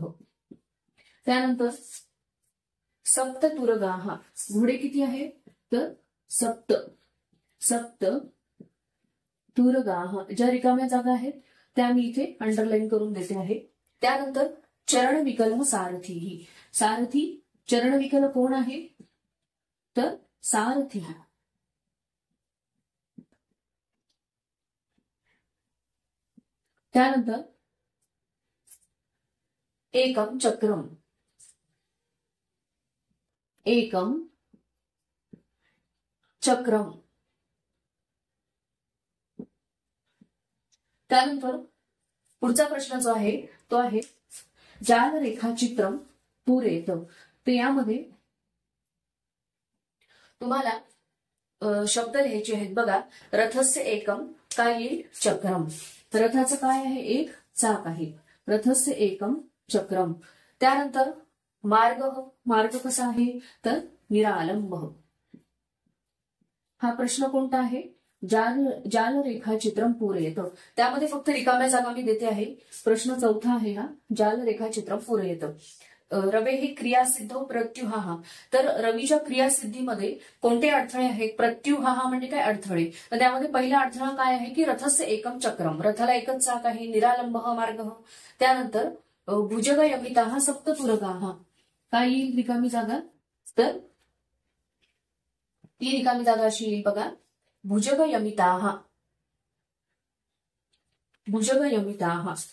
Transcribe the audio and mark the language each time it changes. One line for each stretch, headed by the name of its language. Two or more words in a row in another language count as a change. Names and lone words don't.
Marathi: त्यानंतर सप्ततुरगाः, घोडे किती आहे तर सप्त,
Sanskrit: सप्त तुरगाः,
Marathi: ज्या रिकाम्या जागा आहेत त्या मी इथे अंडरलाईन करून देते आहे। त्यानंतर चरण विकल्प सारथी, सारथी चरण विकल्प कोण आहे तर सारथी।
Sanskrit: त्यानंतर एकम चक्रम, एकम चक्रम।
Marathi: त्यानंतर पुढचा प्रश्न जो आहे तो आहे
Sanskrit: जाल रेखाचित्रम पुरेत।
Marathi: तर यामध्ये तुम्हाला शब्द लिहायचे आहेत बघा।
Sanskrit: रथस्य एकम
Marathi: काय येईल चक्रम, रथाचं काय आहे एक चाक आहे,
Sanskrit: रथस्य एकम चक्रम।
Marathi: त्यानंतर मार्ग, मार्ग कसा आहे तर निरालंब। हा प्रश्न कोणता आहे
Sanskrit: जाल रेखाचित्रम पूरयेत,
Marathi: त्यामध्ये फक्त रिकाम्या जागा मी देते आहे। प्रश्न चौथा आहे हा
Sanskrit: जाल रेखाचित्रम पूरयेत। रवे हे क्रियासिद्ध प्रत्युहा,
Marathi: तर रवीच्या क्रियासिद्धीमध्ये कोणते अडथळे आहेत प्रत्युहा म्हणजे काय अडथळे। तर त्यामध्ये पहिला अडथळा काय आहे की
Sanskrit: रथस्य एकम चक्रम,
Marathi: रथाला एकच चाक आहे, निरालंब मार्ग। त्यानंतर
Sanskrit: भुजगयमिताः सप्ततुरगाः,
Marathi: काय येईल रिकामी जागा तर ती रिकामी जागा अशी येईल बघा
Sanskrit: भुजगयमिताः, भुजगयमिताः।